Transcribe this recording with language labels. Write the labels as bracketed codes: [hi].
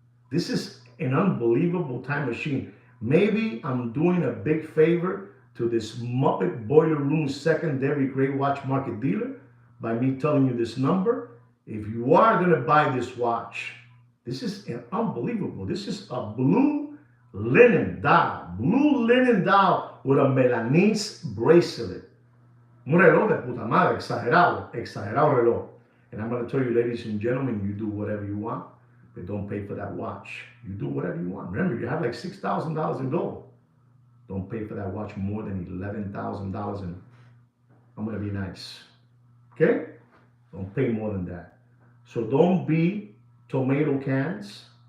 [en] This is an unbelievable time machine. Maybe I'm doing a big favor to this Muppet Boiler Room secondary grade watch market dealer by me telling you this number. If you are going to buy this watch, this is unbelievable. This is a blue linen dial with a Milanese bracelet. [es] Un reloj de puta madre, exagerado reloj. [en] And I'm going to tell you, ladies and gentlemen, you do whatever you want, but don't pay for that watch. You do whatever you want. Remember, you have like $6,000 in gold. Don't pay for that watch more than $11,000, and I'm going to be nice. Okay? Don't pay more than that. So don't be tomato cans.